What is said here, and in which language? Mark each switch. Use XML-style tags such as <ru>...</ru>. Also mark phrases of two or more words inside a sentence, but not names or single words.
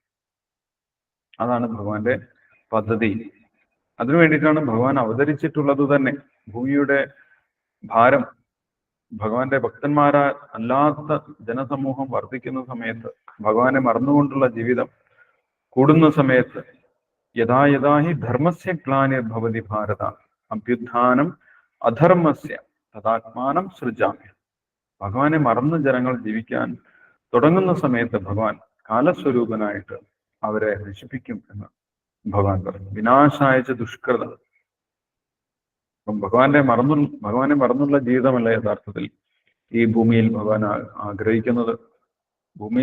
<ml>അതാണ് ഭഗവാന്റെ പദ്ധതി. അതിനു വേണ്ടിയിട്ടാണ് ഭഗവാൻ അവതരിച്ചിട്ടുള്ളത് തന്നെ. ഭൂമിയുടെ ഭാരം ഭഗവാന്റെ ഭക്തന്മാരല്ലാത്ത ജനസമൂഹം വർദ്ധിക്കുന്ന സമയത്ത്, ഭഗവാനെ മറന്നുകൊണ്ടുള്ള ജീവിതം കൂടുന്ന സമയത്ത്,</ml> <sa>യഥാ യഥാ ഹി ധർമ്മസ്യ ഗ്ലാനിർഭവതി ഭാരത അഭ്യുത്ഥാനം അധർമ്മസ്യ തഥാത്മാനം സൃജാമി.</sa> <ml>ഭഗവാനെ മറന്ന് ജനങ്ങൾ ജീവിക്കാൻ തുടങ്ങുന്ന സമയത്ത് ഭഗവാൻ കാലസ്വരൂപനായിട്ട് അവരെ നശിപ്പിക്കും എന്ന് ഭഗവാൻ പറഞ്ഞു.</ml> <sa>വിനാശായച്ച ദുഷ്കൃതം.</sa> <ml>അപ്പം ഭഗവാനെ മറന്നുള്ള ജീവിതമല്ല യഥാർത്ഥത്തിൽ ഈ ഭൂമിയിൽ ഭഗവാൻ ആഗ്രഹിക്കുന്നത്.</ml>